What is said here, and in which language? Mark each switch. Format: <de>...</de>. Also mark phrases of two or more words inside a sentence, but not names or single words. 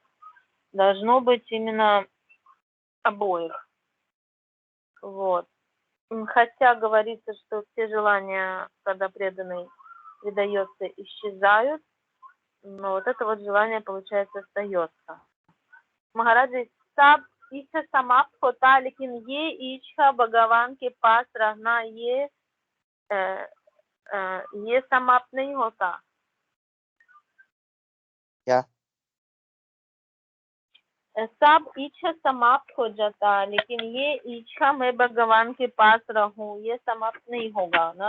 <ru>Должно быть именно обоих. Вот. Хотя говорится, что все желания, когда преданный предается, исчезают, но вот это вот желание, получается, остается. Махараджи,</ru> <hi>सब इच्छा समाप्त होता लेकिन ये इच्छा भगवान के पास रहना ये समाप्त नहीं होता। क्या? सब इच्छा समाप्त हो जाता, लेकिन ये इच्छा मैं भगवान के पास रहूं ये समाप्त नहीं होगा ना?</hi>